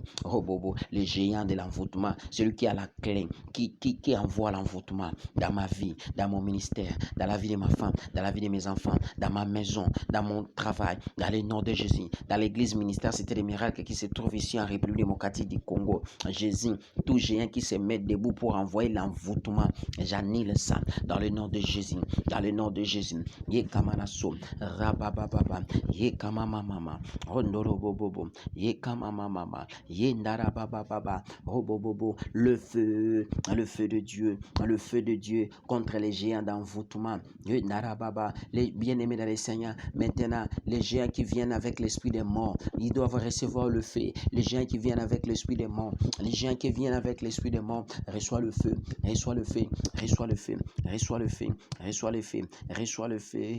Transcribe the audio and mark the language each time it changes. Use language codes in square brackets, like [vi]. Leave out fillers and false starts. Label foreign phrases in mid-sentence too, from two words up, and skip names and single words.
[fr] Oh bobo, les géants de l'envoûtement, celui qui a la clé, qui envoie l'envoûtement dans ma vie, dans mon ministère, dans la vie de ma femme, dans la vie de mes enfants, dans ma maison, dans mon travail, dans le nom de Jésus, dans l'église ministère, c'était des miracles qui se trouve ici en République démocratique du Congo. Jésus, tout géant qui se met debout pour envoyer l'envoûtement, j'annule ça dans le nom de Jésus, dans le nom de Jésus. Yekamanaso, rabababa, yekamamama, rondorobobobo, yekamamama, yendarabababa, robobobo, le feu de Dieu, le feu de Dieu contre les géants d'envoûtement. Yendarababa, les bien-aimés dans les Seigneurs, maintenant, les géants qui viennent avec l'esprit des morts, ils doivent recevoir le feu. Les gens qui viennent avec l'esprit des morts, les gens qui viennent avec l'esprit des morts, reçois le feu, reçois le feu, reçois le feu, reçois le feu, reçois le feu, reçois le feu.